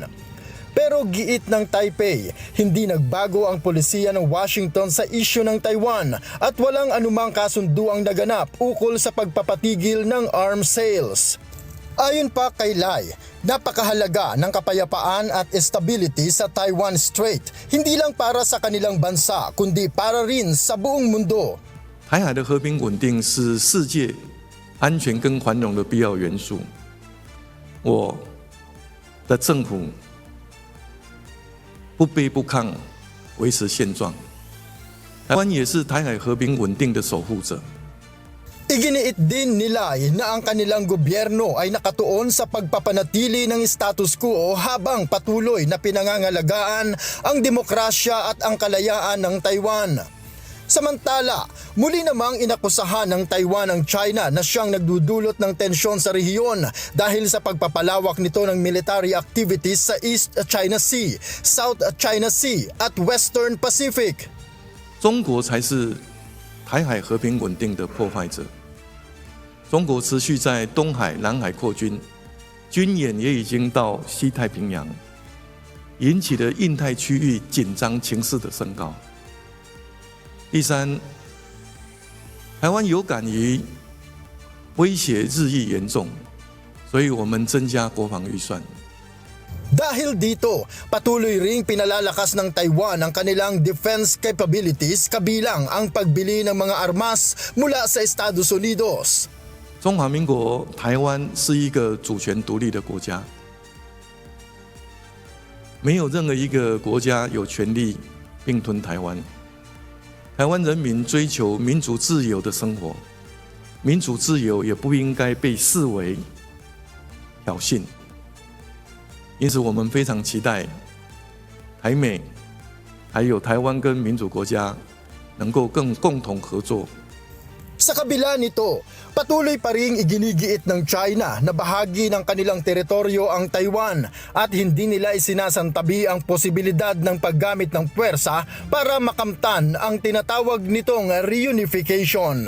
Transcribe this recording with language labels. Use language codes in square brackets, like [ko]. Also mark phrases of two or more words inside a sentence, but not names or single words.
[tl] Pero giit ng Taipei, hindi nagbago ang polisiya ng Washington sa isyu ng Taiwan at walang anumang kasunduang naganap ukol sa pagpapatigil ng [en] arms sales. [tl] Ayon pa kay Lai, napakahalaga ng kapayapaan at stability sa Taiwan Strait, hindi lang para sa kanilang bansa kundi para rin sa buong mundo. [zh] 台海的和平稳定是世界安全跟繁荣的必要元素。我的政府 不卑不亢，维持现状。台湾也是台海和平稳定的守护者。 [tl] Iginiit din ni Lai na ang kanilang gobyerno ay nakatuon sa pagpapanatili ng [en] status quo [tl] habang patuloy na pinangangalagaan ang demokrasya at ang kalayaan ng Taiwan. Samantala, muli namang inakusahan ng Taiwan ang China na siyang nagdudulot ng tensyon sa rehiyon dahil sa pagpapalawak nito ng [en] military activities [tl] sa East China Sea, South China Sea at Western Pacific. [zh] 中国才是台海和平稳定的破坏者。中国持续在东海、南海扩军，军演也已经到西太平洋，引起了印太区域紧张情势的升高。第三，台湾有感于威胁日益严重，所以我们增加国防预算。 [tl] Dahil dito, patuloy ring pinalalakas ng Taiwan ang kanilang [en] defense capabilities [tl] kabilang ang pagbili ng mga armas mula sa Estados Unidos. [zh] 中华民国台湾是一个主权独立的国家，没有任何一个国家有权利并吞台湾。台湾人民追求民主自由的生活，民主自由也不应该被视为挑衅。因此，我们非常期待台美还有台湾跟民主国家能够更共同合作。 [tl] Sa kabila nito, patuloy pa ring iginigiit ng China na bahagi ng kanilang teritoryo ang Taiwan at hindi nila isinasantabi ang posibilidad ng paggamit ng puwersa para makamtan ang tinatawag nitong reunification.